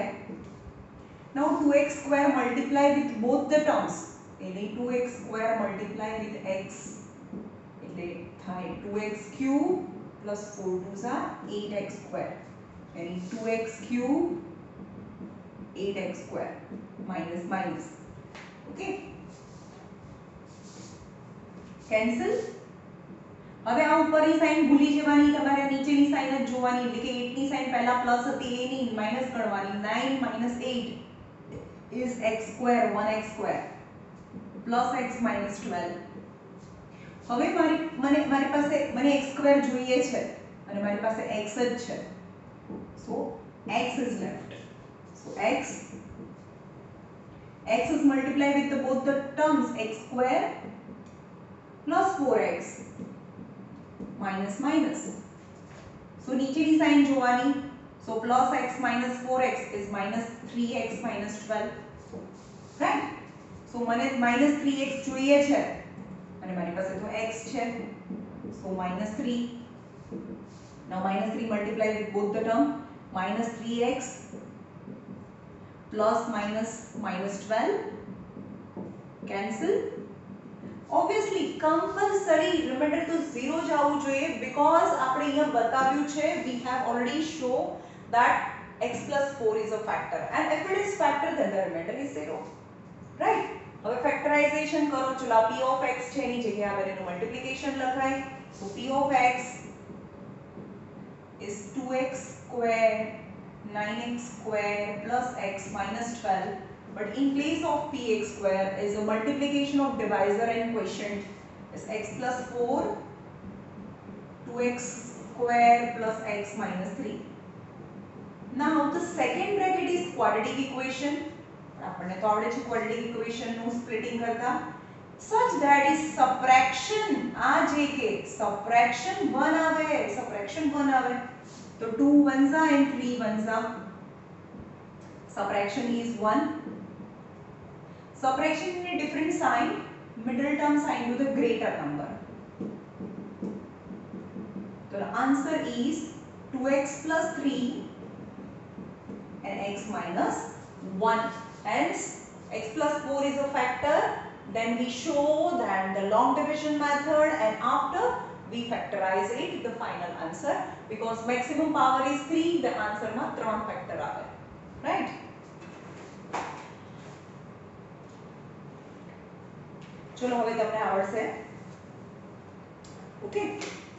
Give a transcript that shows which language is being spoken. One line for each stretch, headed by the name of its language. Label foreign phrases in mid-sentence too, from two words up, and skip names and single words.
English: now 2x square multiply with both the terms, એટલે 2x square multiply with x
Gujarati: એટલે થાય
English: 2x cube plus 4 2s are 8x square, એટલે 2x cube 8x square minus minus. Okay, cancel.
Gujarati: હવે આ ઉપરની સાઈન ભૂલી જવાની, તમારે નીચેની સાઈન જ જોવાની, એટલે કે 8 ની સાઈન પહેલા પ્લસ હતી એની માઈનસ ગણવાની.
English: 9 minus 8 is x square 1x square plus x minus 12.
Gujarati: હવે મારી પાસે મને x square જોઈએ છે અને મારી પાસે x જ છે,
English: so x is left. So x is multiplied with both the terms x square plus 4x minus minus.
Gujarati: So નીચેની સાઈન જોવાની,
English: so plus x minus 4x is minus 3x minus 12, right?
Gujarati: So મને minus 3x જોઈએ છે અને મારી પાસે તો x છે,
English: so minus 3. Now minus 3 multiplied with both the term, minus 3x plus minus minus 12, cancel. Obviously compulsory remember to 0
Gujarati: જાવું જોઈએ,
English: because
Gujarati: આપણે અહીંયા બતાવ્યું છે
English: we have already show that x plus 4 is a factor and if it is factor then the remainder is 0, right?
Gujarati: હવે factorization કરો, ચલો
English: p of x
Gujarati: છે એની જગ્યાએ આપણે એનું multiplication લખાય,
English: so p of x is 2x square 9x square plus x minus 12, but in place of px square is a multiplication of divisor and quotient is x plus 4 2x square plus x minus 3. Now the second bracket is quadratic equation.
Gujarati: આપણને તો આવડે છે
English: quadratic equation
Gujarati: નું splitting કરતા,
English: such that is subtraction
Gujarati: આ જે કે subtraction 1 આવે, तो
English: 2 ones are and 3 ones are. Subtraction is 1. Subtraction in a different sign, middle term sign to the greater number. So the answer is 2x plus 3 and x minus 1. Hence x plus 4 is a factor. Then we show that the long division method and after we factorize it the final answer, because maximum power is 3, the answer માં 3 factor આવે, right?
Gujarati: ચલો હવે તમને આવડશે, okay?